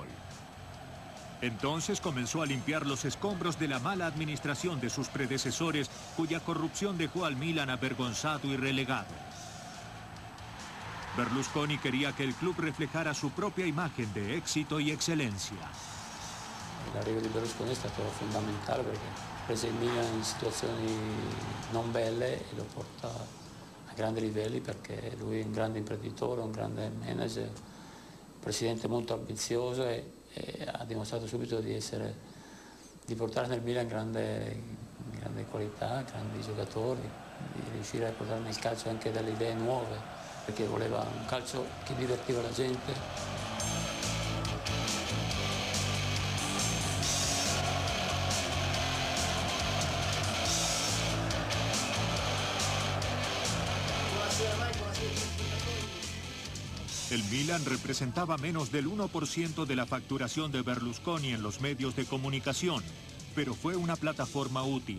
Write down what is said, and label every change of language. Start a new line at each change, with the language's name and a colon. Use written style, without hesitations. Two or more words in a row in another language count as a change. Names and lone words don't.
Spanish: Entonces comenzó a limpiar los escombros de la mala administración de sus predecesores, cuya corrupción dejó al Milan avergonzado y relegado. Berlusconi quería que el club reflejara su propia imagen de éxito y excelencia.
Italian: L'arrivo di Berlusconi è stato fondamentale perché prese il Milan in situazioni non belle e lo porta a grandi livelli perché lui è un grande imprenditore, un grande manager, un presidente molto ambizioso e ha dimostrato subito di portare nel Milan grande qualità, grandi giocatori, di riuscire a portare nel calcio anche delle idee nuove, perché voleva un calcio che divertiva la gente.
Spanish: El Milan representaba menos del 1% de la facturación de Berlusconi en los medios de comunicación, pero fue una plataforma útil.